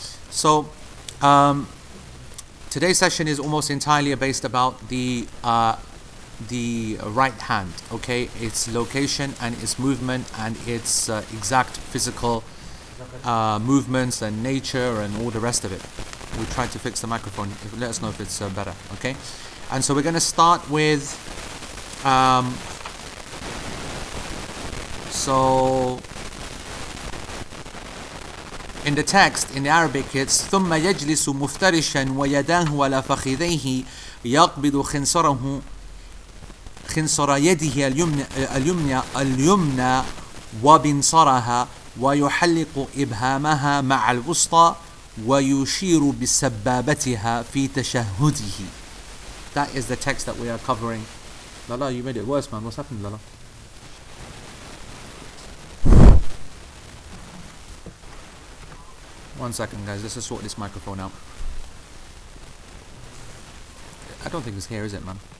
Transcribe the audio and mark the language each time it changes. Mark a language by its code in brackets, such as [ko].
[en] So, today's session is almost entirely based about the right hand, okay? Its location and its movement and its exact physical movements and nature and all the rest of it. We tried to fix the microphone. Let us know if it's better, okay? And so we're going to start with so in the text, in the Arabic, it's [ar] ثم يجلس مفترشا ويداه على فخذيه يقبض خنصر يده اليمنى وبنصرها ويحلق إبهامها مع الوسطى ويشير بسبابتها في تشهده. [en] That is the text that we are covering. Lala, you made it worse, man. What's happened, Lala? One second, guys. Let's just sort this microphone out. I don't think it's here, is it, man?